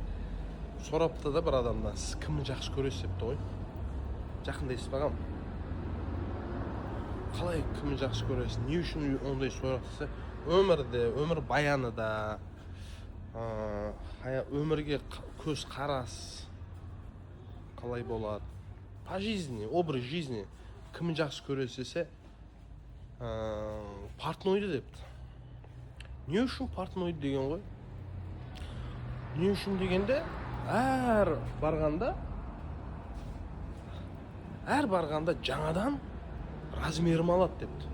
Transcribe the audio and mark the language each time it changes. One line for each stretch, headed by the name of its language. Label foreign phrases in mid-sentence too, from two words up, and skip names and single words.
Kazakh: Сұрапты да бір адамдан, сіз кімді жақсы көресіз депті ғой. Жақында естіп бағам. Қалай кімді жақсы көресің, не үшін ондай сұрақсы? Өмірде, өмір баяны да, өмірге көз қарас қалай болады?
Russian: По жизни, образ жизни
Kazakh: кімді жақсы көресіз? Портнойды депті. Не үшін портнойды деген ғой? Не үшін дегенде, әр барғанда жаңадан размерім алады депті.